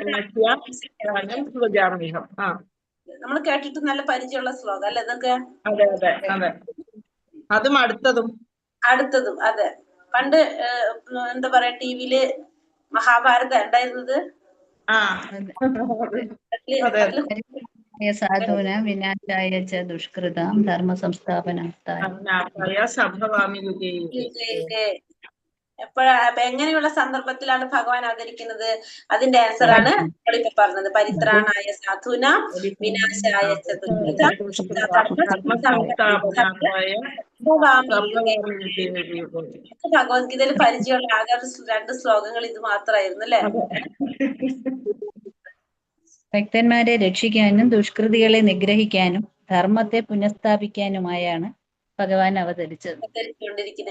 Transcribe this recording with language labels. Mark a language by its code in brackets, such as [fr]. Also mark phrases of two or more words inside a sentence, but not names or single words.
[ml] നമ്മൾ കേട്ടിട്ട് നല്ല പരിചയമുള്ള ശ്ലോകം അല്ലെ ഇതൊക്കെ? അതെ അതെ അതെ. അതും അടുത്തതും അതെ. പണ്ട് എന്താ പറയാ, ടിവിയില് മഹാഭാരതം ഉണ്ടായിരുന്നത്. [sa] സാധുന വിനാശായ ച ദുഷ്കൃതാം ധർമ്മ സംസ്ഥാപനായ. [ml] എപ്പോഴാ, അപ്പൊ എങ്ങനെയുള്ള സന്ദർഭത്തിലാണ് ഭഗവാൻ അവതരിക്കുന്നത്? അതിന്റെ ആൻസർ ആണ് നമ്മളിപ്പോ പറഞ്ഞത്. [sa] പരിത്രാണായ സാധുന വിനാശായ ച ദുഷ്കൃതാം. [ml] ഭഗവത്ഗീതയിൽ പരിചയമുള്ള ആകെ 2 ശ്ലോകങ്ങൾ ഇത് മാത്രമായിരുന്നു അല്ലെ? ഭക്തന്മാരെ രക്ഷിക്കാനും ദുഷ്കൃതികളെ നിഗ്രഹിക്കാനും ധർമ്മത്തെ പുനഃസ്ഥാപിക്കാനുമായാണ് ഭഗവാൻ അവതരിച്ചുകൊണ്ടിരിക്കുന്നത്.